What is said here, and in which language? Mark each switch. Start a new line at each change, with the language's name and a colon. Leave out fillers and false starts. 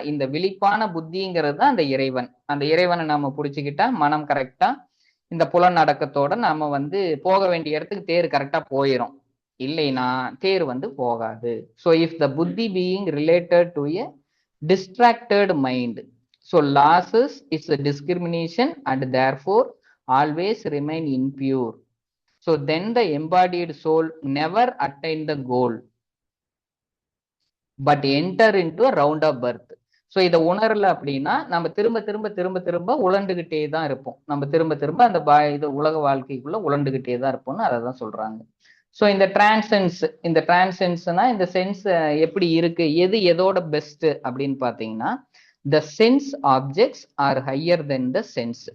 Tamil: இந்த விழிப்பான புத்திங்கிறது தான் அந்த இறைவன். அந்த இறைவனை நம்ம புடிச்சுக்கிட்டா மனம் கரெக்டா இந்த புலன் அடக்கத்தோட நாம வந்து போக வேண்டிய இடத்துக்கு தேர் கரெக்டா போயிடும். இல்லைனா தேர் வந்து போகாது.
English: So if the புத்தி being related to a distracted mind, so loses its a discrimination and therefore always remain impure. So then the embodied soul never attain the goal but enter into a round of birth.
Tamil: So இதை உணரல அப்படின்னா நம்ம திரும்ப திரும்ப திரும்ப திரும்ப உழண்டுகிட்டே தான் இருப்போம். நம்ம திரும்ப திரும்ப அந்த இது உலக வாழ்க்கைக்குள்ள உழண்டுகிட்டே தான் இருப்போம்னு அதை தான் சொல்றாங்க. ஸோ இந்த டிரான்சென்ஸ், இந்த டிரான்சென்ஸ்னா இந்த சென்ஸ் எப்படி இருக்கு, எது எதோட பெஸ்ட் அப்படின்னு பாத்தீங்கன்னா,
English: The sense objects are higher then the sense.